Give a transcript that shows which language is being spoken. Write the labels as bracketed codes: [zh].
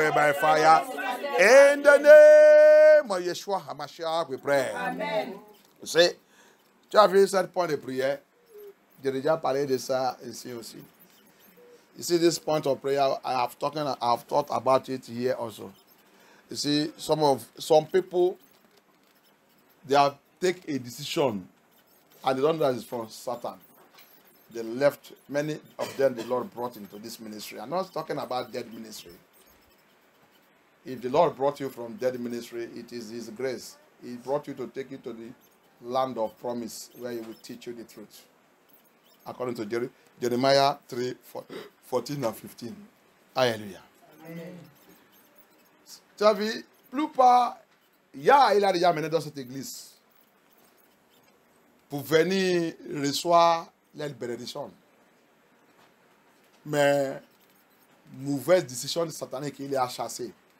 [en] In the name of Yeshua Hamashiach, we pray. Amen. [fr] Vous savez, tu as vu cette point de prière? J'ai déjà parlé de ça ici aussi. [en] You see, this point of prayer, I have thought about it here also. You see, some people, they have take a decision and they don't know that it's from Satan. They left, many of them the Lord brought into this ministry. I'm not talking about dead ministry. If the Lord brought you from dead ministry, it is His grace. He brought you to take you to the land of promise where He will teach you the truth. According to Jeremiah 3:14 and 15. [fr] Alléluia. Tu as vu, plupart, il a déjà mené dans cette église pour venir recevoir les bénédictions. Mais, mauvaise décision satanique qu'il a chassé.